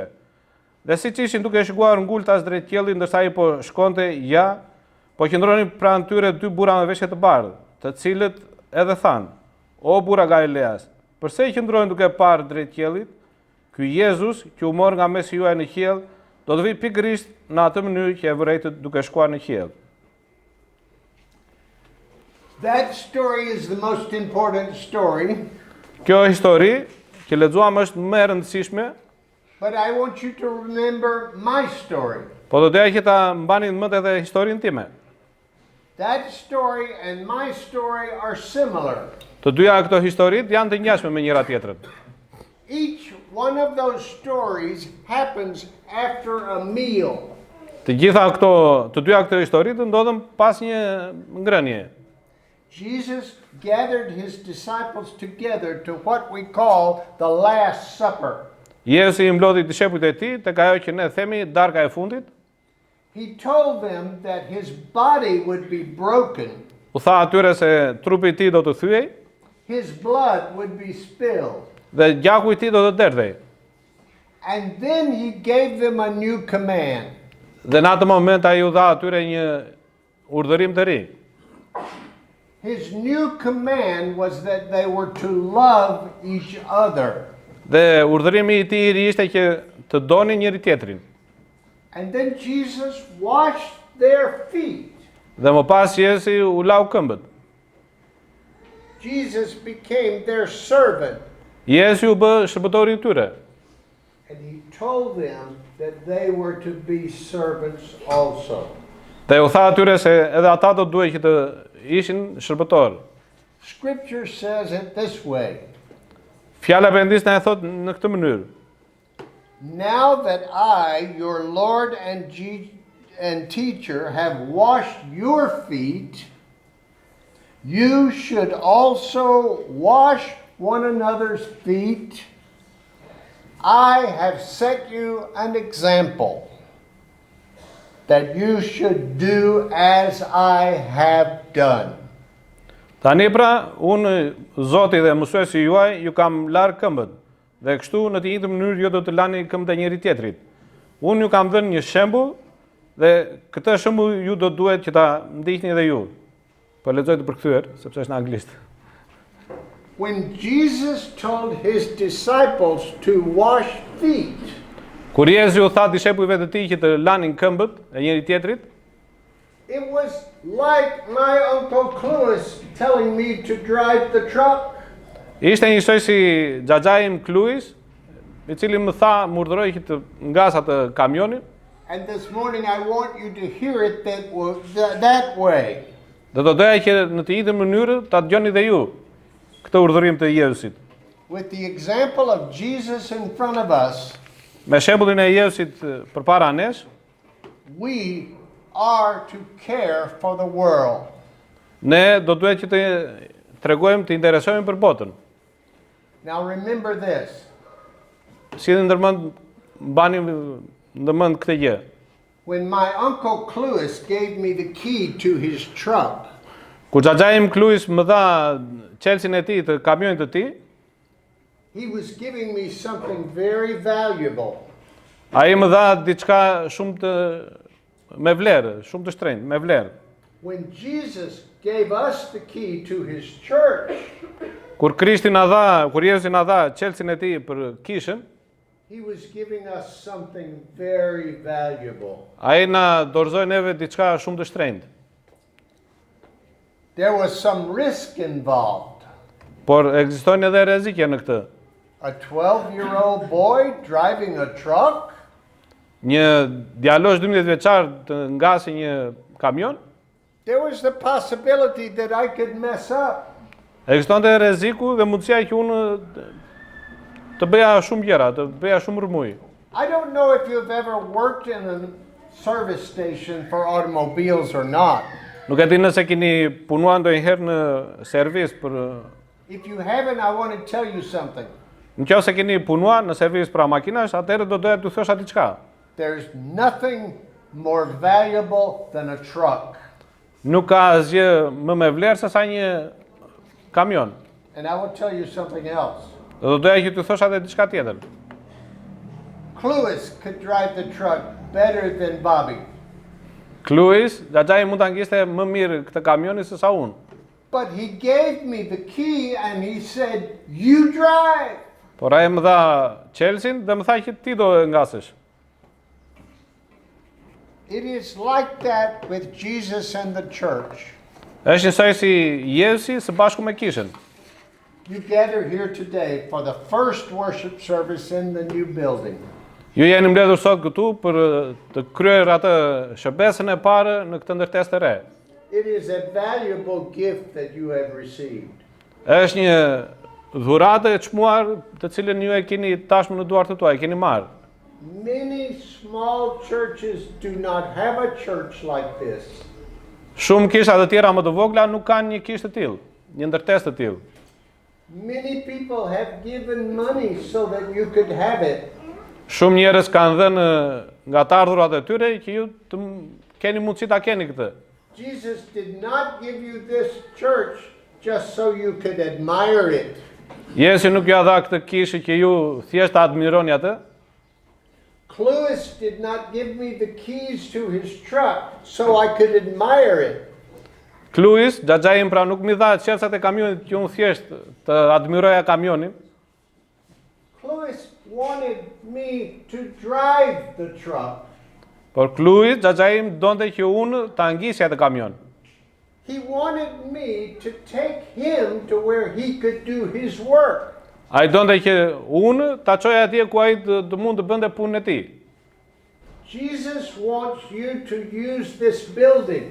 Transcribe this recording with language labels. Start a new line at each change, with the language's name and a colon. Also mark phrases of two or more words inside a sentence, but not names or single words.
Albanian: Dhe siç ishin duke shkuar ngultas drejt qiellit, ndërsa ai po shkonte, ja, po qëndronin pranë tyre 2 burra me veshje të bardhë, të cilët edhe thanë: O burra Galileas, pse qëndroni duke parë drejt qiellit? Ky Jezus që u mor nga mesi juaj në qiell, do të vijë pikërisht në atë mënyrë që e vërejtët duke shkuar në qiell.
English: That story is the most important story.
Albanian: Kjo histori që lexuam është më e rëndësishme,
English: But I want you to remember my story.
Albanian: po do doja që ta mbani në mend edhe historinë time.
English: That story and my story are similar.
Albanian: Të dyja këto historitë janë të ngjashme me njëra tjetrën.
English: Each one of those stories happens after a meal.
Albanian: Të dyja këto historitë ndodhen pas një ngrënie.
English: Jesus gathered his disciples together to what we call the Last Supper.
Albanian: Jezusi i mblodhi dishepujt e tij tek ajo që ne themi darka e fundit.
English: He told them that his body would be broken.
Albanian: U tha atyre se trupi i tij do të thyej
English: His blood would be spilled.
Albanian: dhe gjaku i tij do të derdhej.
English: And then he gave them a new command.
Albanian: Dhe në atë moment ai u dha atyre një urdhërim të ri.
English: His new command was that they were to love each other.
Albanian: Dhe urdhërimi i tij i ri ishte që të donin njëri tjetrin.
English: And then Jesus washed their feet.
Albanian: Dhe më pas Jezusi u lau këmbët.
English: Jesus became their servant.
Albanian: Jezusi u bë shërbëtori i tyre.
English: And he told them that they were to be servants also.
Albanian: Dhe u tha atyre se edhe ata do duhej që të ishin shërbëtorë.
English: Scripture says it this way.
Albanian: Fjala e Perëndisë na e thot në këtë mënyrë.
English: Now that I, your Lord and teacher, have washed your feet, you should also wash one another's feet. I have set you an example that you should do as I have done.
Albanian: Tani pra, unë, Zoti dhe mësuesi juaj, ju kam larë këmbët, dhe kështu në të njëjtën mënyrë ju do të lani këmbët e njëri tjetrit. Unë ju kam dhënë një shembull dhe këtë shembull ju do duhet që ta ndiqni edhe ju. Po lexoj të përkthyer, sepse është në anglisht.
English: When Jesus told his disciples to wash feet,
Albanian: Kur Jezu u tha dishepujve të tij që të lanin këmbët e njëri tjetrit,
English: it was like my Uncle Clovis telling me to drive the truck.
Albanian: ishte njësoj si xhaxhai im Kluis, i cili më tha, më urdhëroi që të ngas atë kamionin.
English: And this morning I want you to hear it that way.
Albanian: Dhe do doja që në të njëjtën mënyrë ta dëgjoni dhe ju këtë urdhërim të Jezusit.
English: With the example of Jesus in front of us,
Albanian: Me shembullin e Jezusit përpara nesh,
English: we are to care for the world.
Albanian: ne do duhet që të tregojmë, të interesojmë për botën.
English: Now remember this.
Albanian: Si dhe mbani ndërmend këtë gjë.
English: When my Uncle Clovis gave me the key to his truck,
Albanian: Kur xhaxhai im Kluis më dha çelsin e tij të kamionit të tij,
English: he was giving me something very valuable.
Albanian: ai më dha diçka shumë të me vlerë, shumë të shtrenjtë, me vlerë.
English: When Jesus gave us the key to his church,
Albanian: Kur Krishti na dha, kur Jezusi na dha çelsin e tij për kishën,
English: he was giving us something very valuable.
Albanian: ai na dorëzoi neve diçka shumë të shtrenjtë.
English: There was some risk involved.
Albanian: Por ekzistojnë edhe rrezikje në këtë.
English: A 12-year-old boy driving a truck?
Albanian: Një djalosh 12 vjeçar të ngasi një kamion,
English: There was the possibility that I could mess up.
Albanian: ekzistonte rreziku dhe mundësia që unë të bëja shumë gjëra, të bëja shumë rrëmuj.
English: I don't know if you've ever worked in a service station for automobiles or not.
Albanian: Nuk e di nëse keni punuar ndonjëherë në servis për
English: If you haven't, I want to tell you something.
Albanian: nëse keni punuar në servis për makinash, atëherë do doja t'ju thosha diçka.
English: There's nothing more valuable than a truck.
Albanian: Nuk ka asgjë më me vlerë se sa një kamion.
English: And I will tell you something else.
Albanian: Dhe do doja që t'ju thosha edhe diçka tjetër.
English: Clovis could drive the truck better than Bobby.
Albanian: Kluis, xhaxhai mund ta ngjiste më mirë këtë kamionin se sa unë.
English: But he gave me the key and he said, "You drive."
Albanian: Por ai më dha çelsin dhe më tha që ti do ngasesh.
English: It is like that with Jesus and the church.
Albanian: Është njësoj si Jezusi së bashku me kishën.
English: You gather here today for the first worship service in the new building.
Albanian: Ju jeni mbledhur sot këtu për të kryer atë shërbesën e parë në këtë ndërtesë të re.
English: It is a valuable gift that you have received.
Albanian: Është një dhuratë e çmuar të cilën ju e keni tashmë në duart tuaj, keni marrë.
English: Many small churches do not have a church like this.
Albanian: Shumë kisha të tjera më të vogla nuk kanë një kishë të tillë, një ndërtesë të tillë.
English: Many people have given money so that you could have it.
Albanian: Shumë njerëz kanë dhënë nga të ardhurat e tyre që ju të keni mundësi ta keni këtë.
English: Jesus did not give you this church just so you could admire it.
Albanian: Jezusi nuk ja dha këtë kishë që ju thjesht ta admironi atë.
English: Clovis did not give me the keys to his truck so I could admire it.
Albanian: Kluis, xhaxhai im pra nuk mi dha çelësat e kamionit që unë thjesht të admiroja kamionin.
English: Clovis wanted me to drive the truck.
Albanian: Por Kluis, xhaxhai im donte që unë ta ngjisja atë kamion.
English: He wanted me to take him to where he could do his work.
Albanian: Ai donte që unë ta çoja atje ku ai të mund të bënte punën e tij.
English: Jesus wants you to use this building.